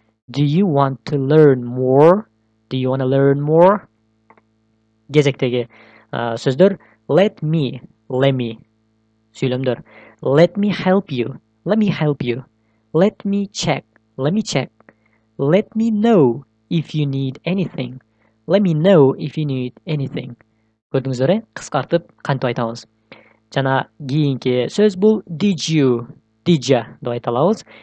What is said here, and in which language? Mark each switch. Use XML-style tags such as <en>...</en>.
<en>Do you want to learn more? Do you wanna learn more?</en> <ky>Кезектеги сөздөр let me сүйлөмдөр.</ky> <en>Let me help you. Let me help you. Let me check. Let me check. Let me know if you need anything. Let me know if you need anything.</en> <ky>Көрдүңүздөр, кыскартып кантип айтабыз. Жана кийинки сөз бул did you деп айта алабыз.</ky>